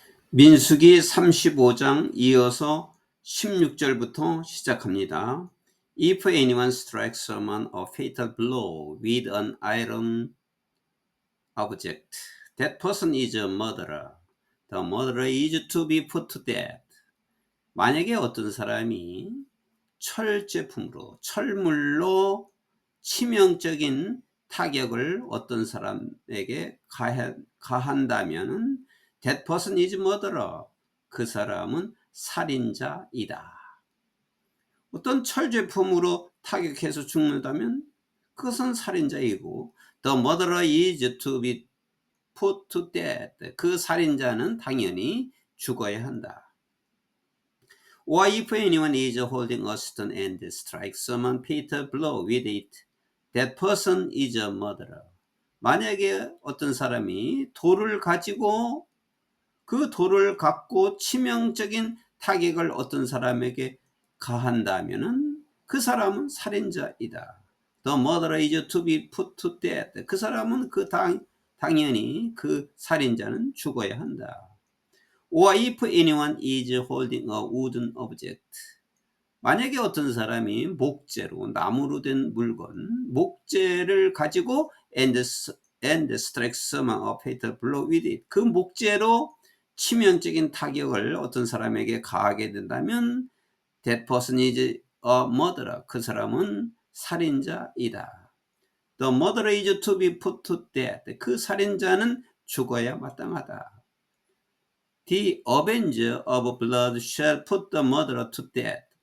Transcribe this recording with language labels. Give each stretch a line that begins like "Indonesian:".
Korean: 민수기 35장 이어서 16절부터 시작합니다.
English: If anyone strikes someone a fatal blow with an iron object, that person is a murderer. The murderer is to be put to death.
Korean: 만약에 어떤 사람이 철제품으로, 철물로 치명적인 타격을 어떤 사람에게 가한다면
English: that person is murderer.
Korean: 그 사람은 살인자이다. 어떤 철제품으로 타격해서 죽는다면 그것은 살인자이고
English: the murderer is to be put to death.
Korean: 그 살인자는 당연히 죽어야 한다.
English: Or if anyone is holding a stone and strikes someone fatal blow with it, that person is a murderer.
Korean: 만약에 어떤 사람이 돌을 가지고 그 돌을 갖고 치명적인 타격을 어떤 사람에게 가한다면은 그 사람은 살인자이다.
English: The murderer is to be put to death.
Korean: 그 사람은 당연히 그 살인자는 죽어야 한다.
English: Or if anyone is holding a wooden object.
Korean: 만약에 어떤 사람이 목재로, 나무로 된 물건, 목재를 가지고
English: and strikes someone a fatal blow with it.
Korean: 그 목재로 치명적인 타격을 어떤 사람에게 가하게 된다면
English: that person is a murderer.
Korean: 그 사람은 살인자이다.
English: The murderer is to be put to death.
Korean: 그 살인자는 죽어야 마땅하다.
English: The avenger of blood shall put the murderer to death.